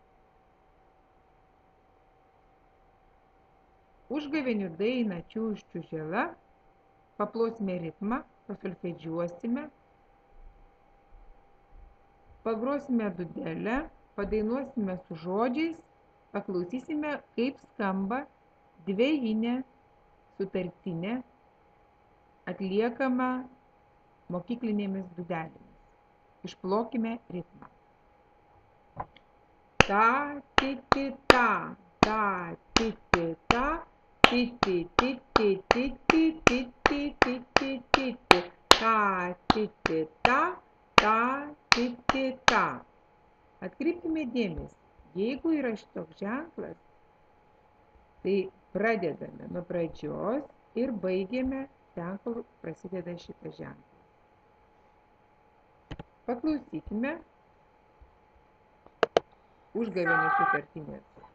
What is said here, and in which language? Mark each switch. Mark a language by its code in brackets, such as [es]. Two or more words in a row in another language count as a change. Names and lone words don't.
[lt] Užgavėnių dainą čiūš čiūžela, paplosime ritmą, pasolfedžiuosime, pagrosime dūdelę, padainuosime su žodžiais, paklausysime, kaip skamba dvejinė sutartinė atliekama mokyklinėmis dūdelėmis. Išplokime ritmą. Ta, ti, ti, ta, ta, ti, ti, ta, ti, ti, ti, ti, ti, ti, ti, ti, ti, ti, ti, ti, ta, ti, ti, ta, ta, ti, ti, ta. Atkreipkime dėmesį, jeigu yra šitoks ženklas, tai pradedame nuo pradžios ir baigiame ten, kur prasideda šitas ženklas. Paklausykime užgavėnių sutartinės.